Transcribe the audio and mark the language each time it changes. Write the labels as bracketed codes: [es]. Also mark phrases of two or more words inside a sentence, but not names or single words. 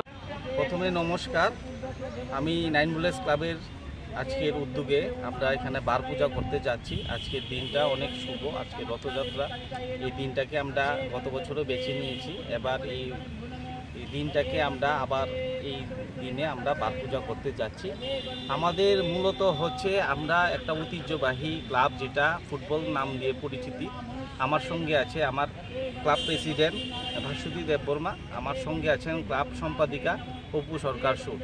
[bn] প্রথমে নমস্কার, আমি নাইন বুলেটস ক্লাবের আজকের উদ্যোগে আমরা এখানে বার পূজা করতে যাচ্ছি। আজকের দিনটা অনেক শুভ, আজকে রথযাত্রা এই দিনটাকে আমরা গত বছরও বেছে নিয়েছি। এবার এই দিনটাকে আমরা আবার এই দিনে আমরা বার পূজা করতে যাচ্ছি। আমাদের মূলত হচ্ছে আমরা একটা ঐতিহ্যবাহী ক্লাব যেটা ফুটবল নাম দিয়ে পরিচিতি। আমার সঙ্গে আছে আমার ক্লাব প্রেসিডেন্ট ভাস্বতী দেববর্মা, আমার সঙ্গে আছেন ক্লাব সম্পাদিকা অপু সরকার সুর।